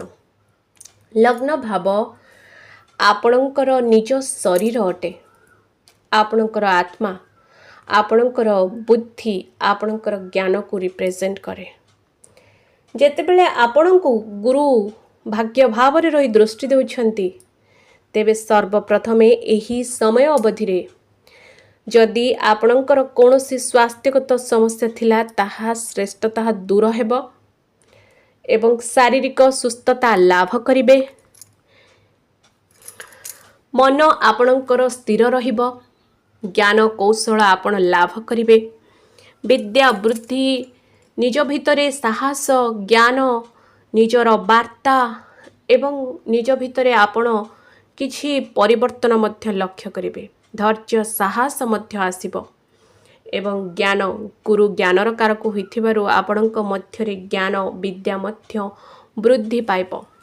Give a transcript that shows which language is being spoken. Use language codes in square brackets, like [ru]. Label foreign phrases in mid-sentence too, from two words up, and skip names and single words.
[or] ଲଗ୍ନ ଭାବ ଆପଣଙ୍କର ନିଜ ଶରୀର ଅଟେ, ଆପଣଙ୍କର ଆତ୍ମା, ଆପଣଙ୍କର ବୁଦ୍ଧି, ଆପଣଙ୍କର ଜ୍ଞାନ କୁ ରିପ୍ରେଜେଣ୍ଟ କରେ। ଯେତେବେଳେ ଆପଣଙ୍କୁ ଗୁରୁ ଭାଗ୍ୟ ଭାବ ରେ ରହି ଦୃଷ୍ଟି ଦେଉଛନ୍ତି ତେବେ ସର୍ବପ୍ରଥମେ ଏହି ସମୟ ଅବଧି ରେ ଯଦି ଆପଣଙ୍କର କୌଣସି ସ୍ୱାସ୍ଥ୍ୟଗତ ସମସ୍ୟା ଥିଲା ତାହା ଶ୍ରେଷ୍ଠତା ଦୂର ହେବ ଏବଂ ଶାରୀରିକ ସୁସ୍ଥତା ଲାଭ କରିବେ। ମନ ଆପଣଙ୍କର ସ୍ଥିର ରହିବ, ଜ୍ଞାନ କୌଶଳ ଆପଣ ଲାଭ କରିବେ, ବିଦ୍ୟା ବୁଦ୍ଧି ନିଜ ଭିତରେ ସାହସ ଜ୍ଞାନ ନିଜର ବାର୍ତ୍ତା ଏବଂ ନିଜ ଭିତରେ ଆପଣ କିଛି ପରିବର୍ତ୍ତନ ମଧ୍ୟ ଲକ୍ଷ୍ୟ କରିବେ। ଧୈର୍ଯ୍ୟ ସାହସ ମଧ୍ୟ ଆସିବ ଏବଂ ଜ୍ଞାନ ଗୁରୁ ଜ୍ଞାନର କାରକ ହୋଇଥିବାରୁ ଆପଣଙ୍କ ମଧ୍ୟରେ ଜ୍ଞାନ ବିଦ୍ୟା ମଧ୍ୟ ବୃଦ୍ଧି ପାଇବ।